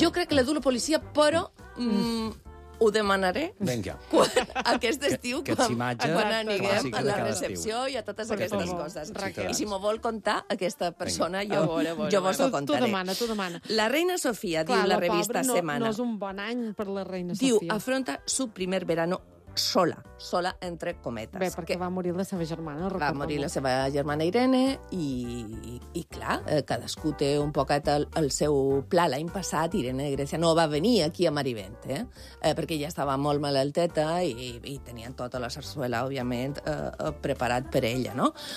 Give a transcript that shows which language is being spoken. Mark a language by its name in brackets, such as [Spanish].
[Catalan] Jo crec que la du la policia, però... ho demanaré aquest estiu, quan aniguem a la recepció i a totes aquestes coses. I si m'ho vol contar, aquesta persona, jo vos ho contaré. Tu demana. La reina Sofia, diu la revista Setmana. No és un bon any per la reina Sofia. Diu, [Spanish] afronta su primer verano sola, [Catalan] entre cometes. Bé, perquè va morir la seva germana. Va morir la seva germana Irene i clar, cadascú té un poquet el seu pla. L'any passat Irene de Grècia no va venir aquí a Marivent, perquè ja estava molt malalteta i tenien tota la sarsuela, òbviament, preparat per ella, no?